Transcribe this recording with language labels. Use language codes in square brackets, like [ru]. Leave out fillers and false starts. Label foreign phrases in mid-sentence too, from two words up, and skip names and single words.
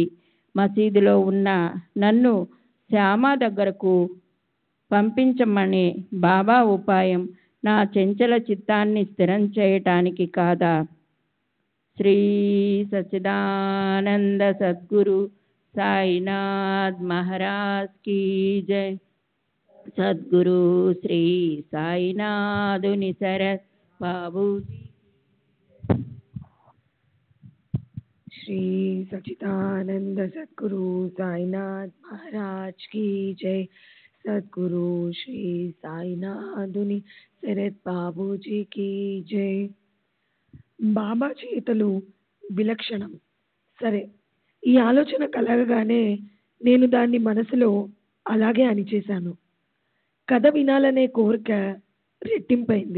[te] మసీదులో ఉన్న నన్ను శ్యామ దగ్గరకు పంపించమనే బాబా ఉపాయం నా చంచల చిత్తాన్ని స్థిరం చేయటానికి కాదా? శ్రీ సచ్చిదానంద సద్గురు సాయినాథ్ మహారాజ్ కీ జై. సద్గురు శ్రీ సాయినాథుని శరత్ బాబు. [hi] श्री सच्चिदानंद सद्गुरु साईनाथ महाराज की जय. [te] सद्गुरु श्री సాయినాథుని శరత్ బాబూజీకి జై. బాబా చేతలు విలక్షణం. సరే, ఈ ఆలోచన కలగగానే నేను దాన్ని మనసులో అలాగే అణిచేశాను. కథ వినాలనే కోరిక రెట్టింపైంది.